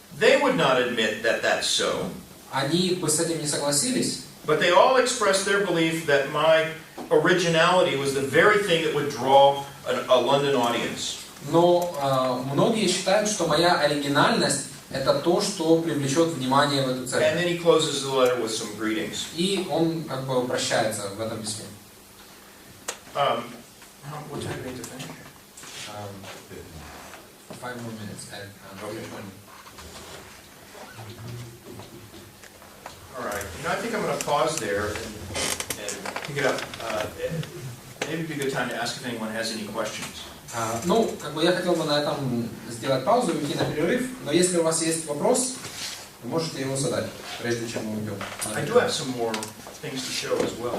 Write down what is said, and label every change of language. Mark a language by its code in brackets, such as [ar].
[en] They would not admit that that's so. [ru] Они бы с этим не согласились. [en] But they all expressed their belief that my originality was the very thing that would draw a London audience. [ru] Но многие считают, что моя оригинальность — это то, что привлечет внимание в эту [en] And [ru] церковь. [en] then he closes the letter with some greetings. [ru] И он как бы прощается в этом письме. [en] What time do we need to finish? 5 more minutes. Okay. All right. I think I'm going to pause there and pick it up. Maybe it'd be a good time to ask if anyone has any questions. [ru] Ну, как бы я хотел бы на этом сделать паузу и уйти на перерыв, но если у вас есть вопрос, вы можете его задать, прежде чем мы уйдем. [en] I do have some more things to show as well.